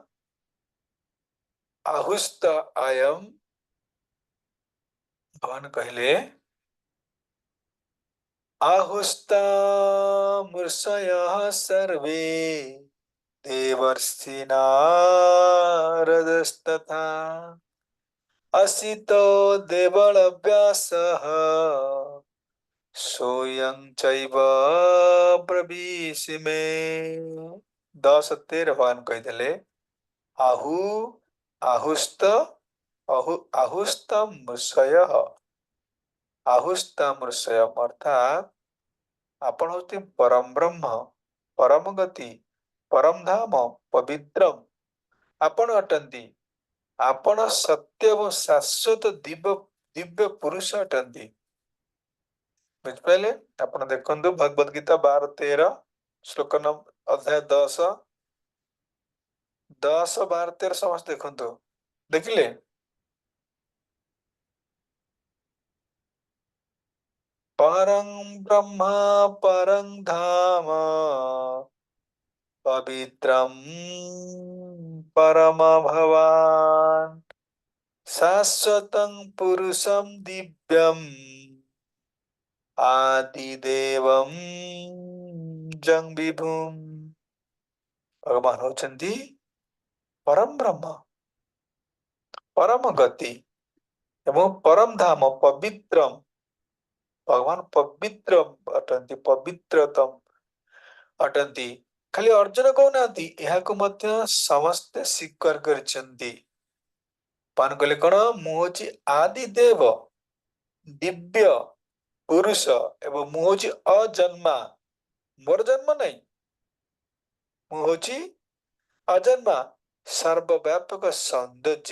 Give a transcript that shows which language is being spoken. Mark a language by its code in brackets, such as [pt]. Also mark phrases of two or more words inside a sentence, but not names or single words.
[sa] आहुस्त आयम, [or] ଭଗବାନ କହିଲେ [sa] आहुस्त मूषयः सर्वे देवर्षि नारदस्तथा असित देवळव्यासः सोयं चैव ब्रवीषि मे। [or] 10:13 भगवान କହିଥିଲେ [sa] आहु आहुस्त आहुस्त मृषय, [or] आहुस्त मृषय अर्थात ଆପଣ ହଉଛନ୍ତି ପରମ ବ୍ରହ୍ମ, ପରମ ଗତି, ପରମ ଧାମ, ପବିତ୍ରମ ଆପଣ ଅଟନ୍ତି। ଆପଣ ସତ୍ୟ ଏବଂ ଶାଶ୍ୱତ ଦିବ୍ୟ ପୁରୁଷ ଅଟନ୍ତି। ବୁଝିପାରିଲେ? ଆପଣ ଦେଖନ୍ତୁ ଭଗବତ ଗୀତା 12-13 ଶ୍ଲୋକ ଅଧ୍ୟାୟ 10, 12-13 ସମସ୍ତେ ଦେଖନ୍ତୁ। ଦେଖିଲେ? [sa] परं ब्रह्म परं धाम पवित्रं परम भवान् शाश्वतं पुरुषं दिव्यम् आदिदेवं जं विभुम्। [or] ଭଗବାନ ହଉଛନ୍ତି ପରମ ବ୍ରହ୍ମ, ପରମ ଗତି ଏବଂ ପରମ ଧାମ ପବିତ୍ରମ। ଭଗବାନ ପବିତ୍ର ଅଟନ୍ତି, ପବିତ୍ରତମ ଅଟନ୍ତି। ଖାଲି ଅର୍ଜୁନ କହୁନାହାନ୍ତି, ଏହାକୁ ମଧ୍ୟ ସମସ୍ତେ ସ୍ୱୀକାର କରିଛନ୍ତି। ପାନ କହିଲେ କଣ? ମୁଁ ହେଉଛି ଆଦି ଦେବ, ଦିବ୍ୟ ପୁରୁଷ ଏବଂ ମୁଁ ହେଉଛି ଅଜନ୍ମା, ମୋର ଜନ୍ମ ନାହିଁ, ମୁଁ ହେଉଛି ଅଜନ୍ମା, ସର୍ବବ୍ୟାପକ ସୌନ୍ଦର୍ଯ୍ୟ।